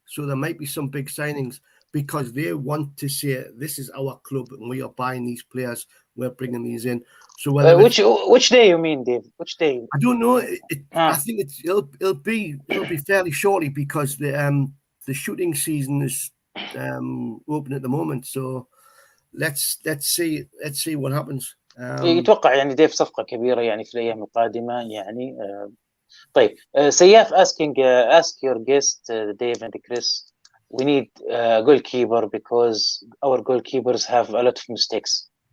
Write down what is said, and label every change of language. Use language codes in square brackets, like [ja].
[en] So there might be some big signings because they want to say this is our club and we are buying these players, we're bringing these in. So which day you mean, Dave? Which day? I don't know. I think it'll be fairly shortly because the shooting season is open at the moment. So let's see what happens. [ar] يتوقع يعني ديف صفقة كبيرة يعني في الأيام القادمة يعني. طيب, [en] Sayaf ask your guest Dave and Chris, we need a goalkeeper because our goalkeepers have a lot of mistakes.